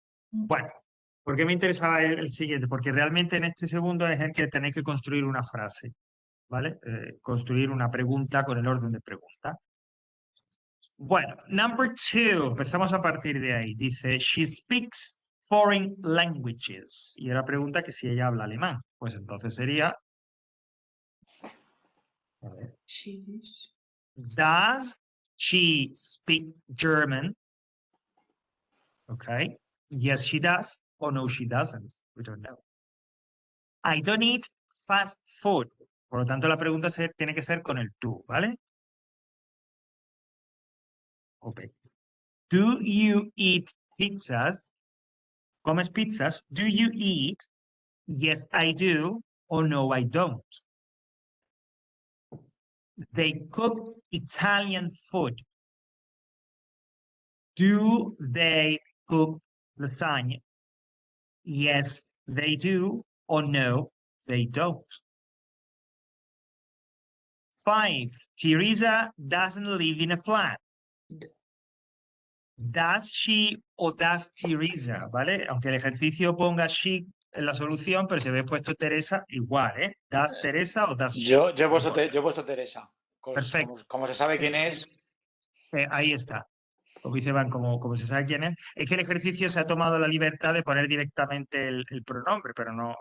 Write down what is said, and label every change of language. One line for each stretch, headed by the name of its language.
Spanish: Bueno, ¿por qué me interesaba el siguiente? Porque realmente en este segundo es el que tenéis que construir una frase, ¿vale? Construir una pregunta con el orden de pregunta. Bueno,
English: number 2,
Spanish: empezamos a partir de ahí. Dice,
English: she speaks foreign languages.
Spanish: Y era pregunta que si ella habla alemán. Pues entonces sería, a ver,
English: She is. does she speak German? Okay. Yes, she does. Or no, she doesn't. We don't know. I don't eat fast food.
Spanish: Por lo tanto, la pregunta tiene que ser con el tú, ¿vale?
English: Ok. Do you eat pizzas?
Spanish: ¿Comes pizzas?
English: Do you eat? Yes, I do. Or no, I don't. They cook Italian food. Do they cook lasagna? Yes, they do. Or no, they don't. 5. Teresa doesn't live in a flat. Does she o does Teresa,
Spanish: ¿vale? Aunque el ejercicio ponga she en la solución, pero si habéis puesto Teresa, igual, ¿eh?
English: ¿Das Teresa o das she?
Spanish: Yo he No puesto, importa. yo he puesto Teresa. Perfecto. Como se sabe quién es. Ahí está. Como dice Iván, como se sabe quién es. Es que el ejercicio se ha tomado la libertad de poner directamente el pronombre, pero no.